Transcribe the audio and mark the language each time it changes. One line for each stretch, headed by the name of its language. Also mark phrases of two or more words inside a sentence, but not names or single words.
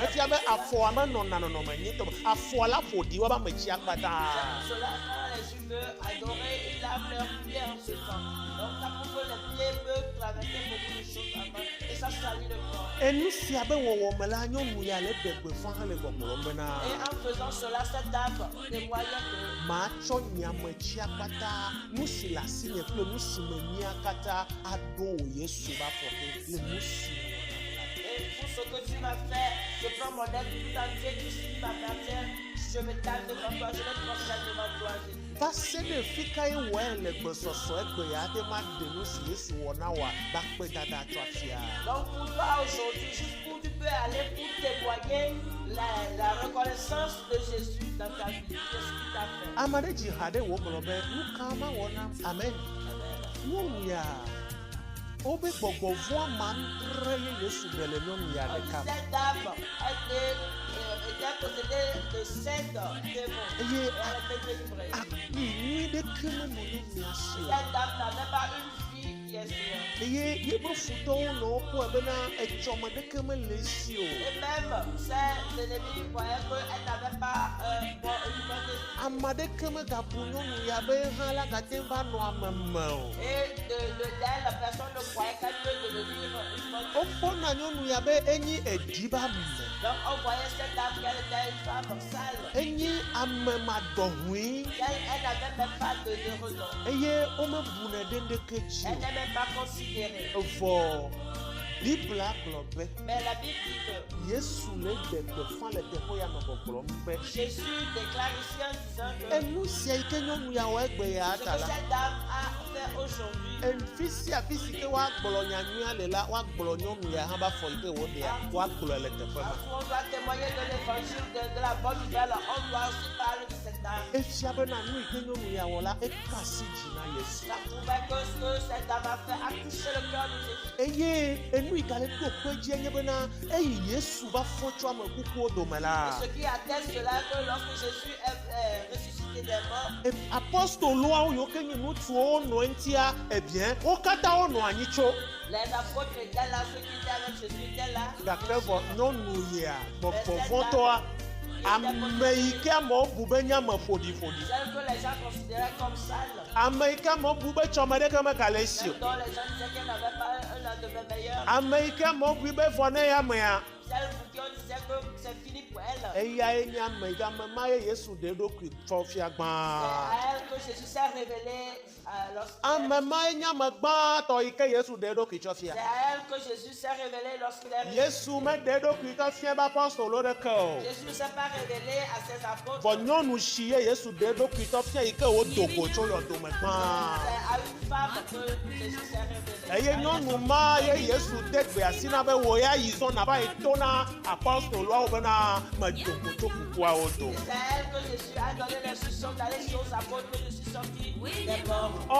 Ewe: Efia be afɔa menɔna nɔnɔme nyuitɔ me. Afɔa la ƒo ɖi woƒe ameti akpata.
French: Cela, quand les Juifs veulent adorer, ils lavent leurs pieds en ce temps. Donc ça prouve que les pieds peuvent traverser beaucoup de choses avant. Et ça salit le corps.
Ewe: Enu sia be wɔwɔ me la nyɔnu ya le ɖe gbeƒã hele gbɔgblɔm bena
French: Et en faisant cela, cette dame témoignait que
Ewe: matsɔ nye ameti akpata nu si le asinye kple nu si menyia katã aɖo wò Yesu be afɔke le nu si
French: et pour ce que tu m'as fait, je prends mon aide tout entier, tout ce qui m'appartient, je me tâche devant toi, je me prosterne devant toi, Jésus.
Ewe: va se ɖe fi ka ye wɔe le gbesɔsɔ egbe ya ate ma ɖe nu si Yesu wɔ na woa ba kpe dada tso afia.
French: Donc pour toi aujourd'hui, jusqu'où tu peux aller pour témoigner la reconnaissance de Jésus dans ta vie, qu'est-ce qu'il t'a fait?
Ewe: Ame ɖe dzi ha ɖe wò gblɔ be nu ka ma wɔ nam amen. Nyɔnu ya wobe gbɔgbɔ vɔa ma ndre ye Yesu ɖe le nyɔnu ya ɖeka me.
French: Cette dame était possédée de 7 démons.
Ewe: Eye
French: Elle était délivrée.
Ewe: akpi nyui ɖeke menɔ nyɔnua si o.
French: Cette dame n'avait pas une fille est sûr.
Ewe: Eye yebo futɔwo nɔ woƒe bena etsɔme ɖeke mele esi o.
French: Et même ses ennemis voyaient qu'elle n'avait pas une bonne destinée.
Ewe: Ame ɖeke megabu nyɔnu ya be hã la gate va nɔ ame me o.
French: Et d'elle, la personne ne croyait qu'elle peut devenir une bonne.
Ewe: Wokpɔna nyɔnu ya be enyi ediba me.
French: Donc on voyait cette dame qu'elle était une femme sale.
Ewe: Enyi ame madɔhui.
French: Elle n'avait même pas de raison.
Ewe: Eye womebune ɖe ŋɖeke dzi
French: Elle n'est même pas considérée.
Ewe: o. Vɔ Biblia gblɔ be
French: Mais la Bible dit que
Ewe: Yesu le ɖe gbeƒã le teƒe ya nɔ gbɔgblɔm be
French: Jésus déclare ici en disant que
Ewe: enu sia yi ke nyɔnu ya wɔ egbe ya
French: ce ta que la. cette dame a fait aujourd'hui,
Ewe: Fi sia fi si ke woagblɔ nyanyua le la woagblɔ nyɔnu ya hã ba fɔ yi ke woɖea woagblɔ le teƒe ma.
French: on doit témoigner de l'évangile, de la bonne nouvelle, on doit aussi parler de cette dame.
Ewe: Efia bena nu yi ke nyɔnu ya wɔ la eka asi dzi na Yesu.
French: Ça prouvait que ce que cette dame a fait a touché le cœur de Jésus.
Ewe: Eye enu yi gale ɖo kpe dzi enye bena eyi Yesu va fɔ tso ame kukuwo dome la.
French: Et ce qui atteste cela que lorsque Jésus est ressuscité des morts,
Ewe: Apostoloawo yiwo ke nye ŋutsuwo nɔ eŋutia ebien wo katã wonɔ anyi tso.
French: les apôtres étaient là, ceux qui étaient avec Jésus étaient là.
Ewe: Gake vɔ nyɔnu yia gbɔgbɔ vɔtɔa ame yi ke amewo bu be nye ame ƒoɖiƒoɖi.
French: Celles que les gens considéraient comme sales,
Ewe: Ame yi ke amewo bu be tsɔme ɖeke megale esi o.
French: dont les gens disaient qu'elle n'avait pas un lendemain meilleur.
Ewe: Ame yi ke amewo bu be vɔ ne ya mea.
French: Celles pour qui on disait que c'est fini pour elle.
Ewe: Eyae nye ame yi ke ame ma ye Yesu ɖe eɖokui fɔ fia
French: C'est
Ewe: gbãa.
French: à elle que Jésus s'est révélé
Ewe: Ame ma ye nye ame gbãtɔ yi ke Yesu ɖe eɖokui tsɔ fia.
French: C'est à elle que Jésus s'est révélé lorsqu'il est
Ewe: Yesu meɖe eɖokui tsɔ fia be apɔstolo ɖeke o.
French: Jésus ne s'est pas révélé à ses apôtres.
Ewe: Vɔ nyɔnu si ye Yesu ɖe eɖokui tsɔ fia yi ke wodo go tso yɔdome gbãa.
French: C'est à une femme que Jésus s'est révélé.
Ewe: Eye nyɔnu ma ye Yesu de gbe asi na be wo ya yi zɔna va yi to na apɔstoloawo bena medo go tso kukuawo do.
French: C'est à elle que Jésus a donné l'instruction d'aller chez aux apôtres que je suis sorti des morts.